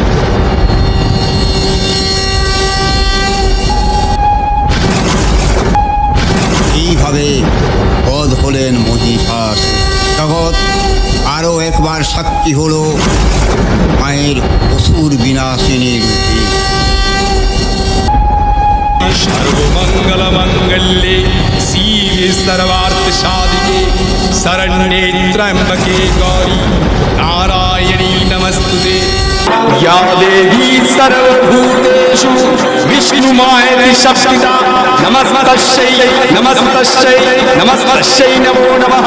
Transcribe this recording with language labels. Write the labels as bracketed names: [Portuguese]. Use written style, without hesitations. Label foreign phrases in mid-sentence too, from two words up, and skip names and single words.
[Bangla] এইভাবে বধ হলেন মহিষাসুর। জগৎ আরও একবার সাক্ষী হলো মায়ের অসুর বিনাশিনী রূপে। [Sanskrit] सर्वमंगल मंगल्ये शिवे सर्वार्थ साधिके शरण्ये त्र्यंबके गौरी नारायणी नमस्तुते। या देवी सर्वभूतेषु विष्णुमायेति शक्तिता नमस्तस्यै नमस्तस्यै नमस्तस्यै नमो नमः।